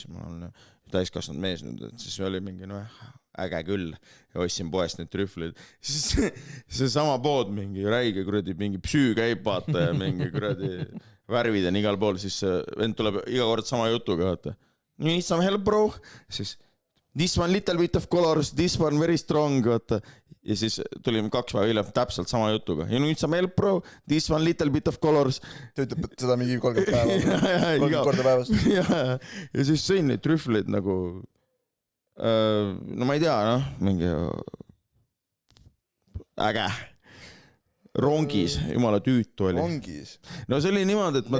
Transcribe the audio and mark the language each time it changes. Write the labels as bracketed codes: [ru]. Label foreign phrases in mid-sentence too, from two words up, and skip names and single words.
[et] Ma olen täiskasvanud mees nüüd, et siis oli mingi äge küll ja ostsin poest neid trühvleid. Siis see sama pood mingi räige kuradi, mingi psüü käib vaata ja mingi kuradi värvid on igal pool, siis vend tuleb iga kord sama jutuga, vaata. [en] Need some help, bro. Siis this one little bit of colors, this one very strong, [et] vaata. Ja siis tulime 2 päeva hiljem täpselt sama jutuga. [en] You need some help, bro, this one little bit of colors. [et] Ta ütleb, et seda mingi 30 päeva. 30 korda päevast. Ja siis sõin neid trühvleid nagu, no ma ei tea, noh, mingi äge. Rongis, jumala tüütu oli. Rongis? No see oli niimoodi, et ma